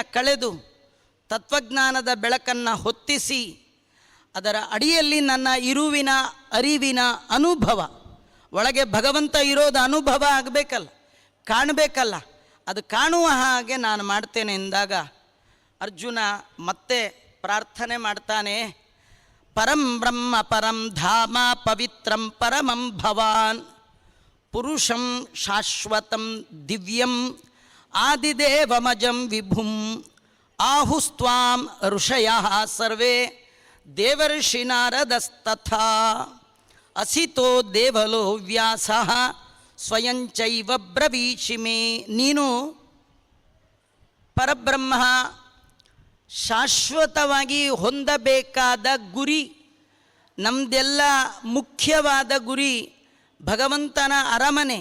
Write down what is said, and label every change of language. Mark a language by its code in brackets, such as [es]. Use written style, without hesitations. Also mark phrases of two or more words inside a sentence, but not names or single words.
[kn] ಕಳೆದು ತತ್ವಜ್ಞಾನದ ಬೆಳಕನ್ನು ಹೊತ್ತಿಸಿ ಅದರ ಅಡಿಯಲ್ಲಿ ನನ್ನ ಇರುವಿನ ಅರಿವಿನ ಅನುಭವ, ಒಳಗೆ ಭಗವಂತ ಇರೋದು ಅನುಭವ ಆಗಬೇಕಲ್ಲ, ಕಾಣಬೇಕಲ್ಲ, ಅದು ಕಾಣುವ ಹಾಗೆ ನಾನು ಮಾಡ್ತೇನೆ ಎಂದಾಗ ಅರ್ಜುನ ಮತ್ತೆ ಪ್ರಾರ್ಥನೆ ಮಾಡ್ತಾನೆ, [sa] ಪರಂ ಬ್ರಹ್ಮ ಪರಂ ಧಾಮ ಪವಿತ್ರಂ ಪರಮಂ ಭವಾನ್ ಪುರುಷಂ ಶಾಶ್ವತಂ ದಿವ್ಯಂ ಆದಿದೇವಮಜಂ ವಿಭುಂ ಆಹುಸ್ತ್ವಾಂ ಋಷಯಃ ಸರ್ವೇ ದೇವರ್ಷಿ ನಾರದಸ್ತಥಾ ಅಸಿತೋ ದೇವಲೋ ವ್ಯಾಸಃ ಸ್ವಯಂಚೈವ ಬ್ರವೀಷಿ ಮೇ. [kn] ನೀನು ಪರಬ್ರಹ್ಮ, ಶಾಶ್ವತವಾಗಿ ಹೊಂದಬೇಕಾದ ಗುರಿ, ನಮ್ಮದೆಲ್ಲ ಮುಖ್ಯವಾದ ಗುರಿ ಭಗವಂತನ ಅರಮನೆ.